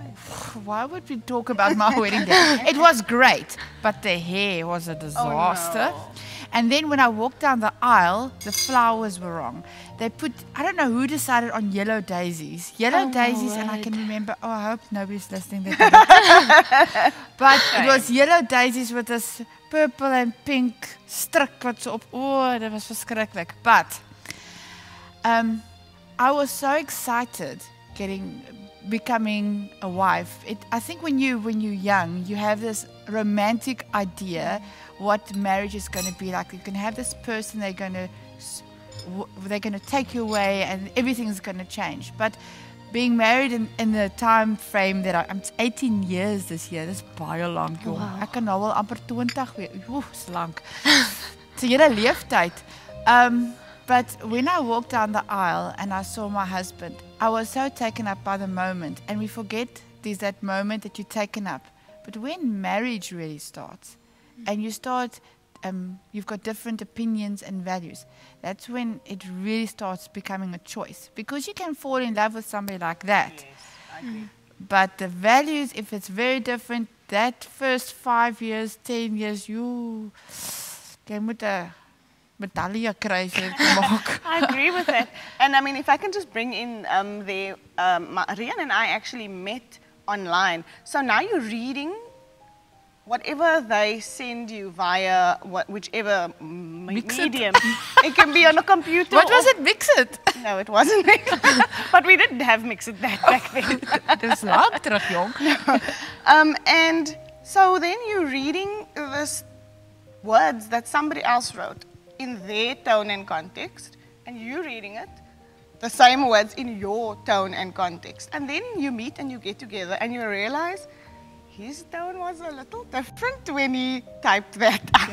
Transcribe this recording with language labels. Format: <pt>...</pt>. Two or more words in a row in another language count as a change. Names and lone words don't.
<en>Why would we talk about my wedding day? It was great, but the hair was a disaster. Oh, no. And then when I walked down the aisle, the flowers were wrong. They put, I don't know who decided on yellow daisies. Yellow daisies, and I can remember, oh, I hope nobody's listening. But it was yellow daisies with this purple and pink</en> <af>strik wat so op.</af> <en>Oh, that was verschrikkelijk. But I was so excited becoming a wife. I think when you're young, you have this romantic idea what marriage is going to be like. You can have this person, they're going to take you away and everything's going to change. But being married in the time frame that I'm 18 years this year,</en> <af>dis baie lank jong.</af> <en>Wow.</en> <af>Ek kan nou al amper 20 wees. Dis lank.</af> <en>It's a</en> <af>hele leeftyd.</af> <en>But when I walked down the aisle and I saw my husband, I was so taken up by the moment. And we forget there's that moment that you're taken up. But when marriage really starts, and you start, you've got different opinions and values, that's when it really starts becoming a choice. Because you can fall in love with somebody like that. Yes, I agree. But the values, if it's very different, that first 5 years, 10 years,</en> <af>jy moet 'n medalje kry as jy dit maak.</af> <en>I agree with that. And I mean, if I can just bring in Rian and I actually met online. So now you're reading whatever they send you via whichever medium. It can be on a computer. What was it? Mix-It? No, it wasn't Mix-It. But we didn't have Mix-It back then.</en> <af>Dis lank terug, jong.</af> <en>And so then you're reading this words that somebody else wrote in their tone and context, and you're reading it, the same words in your tone and context. And then you meet and you get together and you realize his tone was a little different when he typed that out.</en>